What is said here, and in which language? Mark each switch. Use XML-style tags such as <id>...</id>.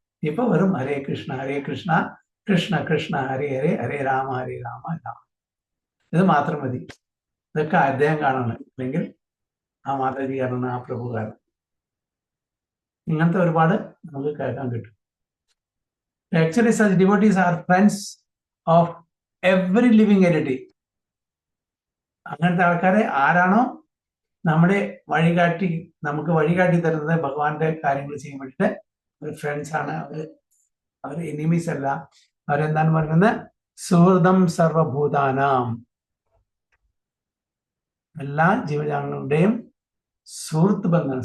<ml>ഇപ്പൊ വെറും ഹരേ കൃഷ്ണ ഹരേ കൃഷ്ണ കൃഷ്ണ കൃഷ്ണ ഹരേ ഹരേ ഹരേ രാമ രാമ. ഇത് മാത്രം മതി. ഇതൊക്കെ അദ്ദേഹം കാണണം, അല്ലെങ്കിൽ ആ മാതാജി കാരണം, ആ പ്രഭു കാരണം. ഇങ്ങനത്തെ ഒരുപാട് നമുക്ക് കേൾക്കാൻ കിട്ടും.</ml> <en>Actually such devotees are friends of every living entity.</en> <ml>അങ്ങനത്തെ ആൾക്കാരെ ആരാണോ നമ്മുടെ വഴികാട്ടി, നമുക്ക് വഴികാട്ടി തരുന്നത് ഭഗവാന്റെ കാര്യങ്ങൾ ചെയ്യാൻ വേണ്ടിയിട്ട് ഒരു ഫ്രണ്ട്സ് ആണ്. അവർ എനിമീസ് അല്ല. അവരെന്താണ് പറയുന്നത്?</ml> <sa>സുഹൃതം സർവഭൂതാനാം,</sa> <ml>എല്ലാ ജീവജാലങ്ങളുടെയും സുഹൃത്ത് ബന്ധം.</ml>